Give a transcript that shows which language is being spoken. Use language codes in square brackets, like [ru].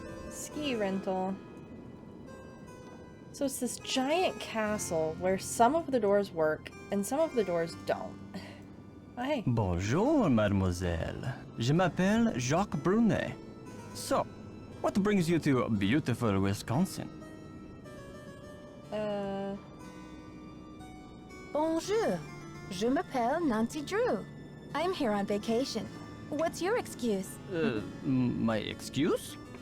[en] Ski rental. So it's this giant castle where some of the doors work and some of the doors don't. Oh, hey. [fr] Bonjour, mademoiselle. Je m'appelle Jacques Brunet. [en] So, what brings you to beautiful Wisconsin? [fr] Bonjour. Je m'appelle Nancy Drew. [en] I'm here on vacation. What's your excuse? My excuse?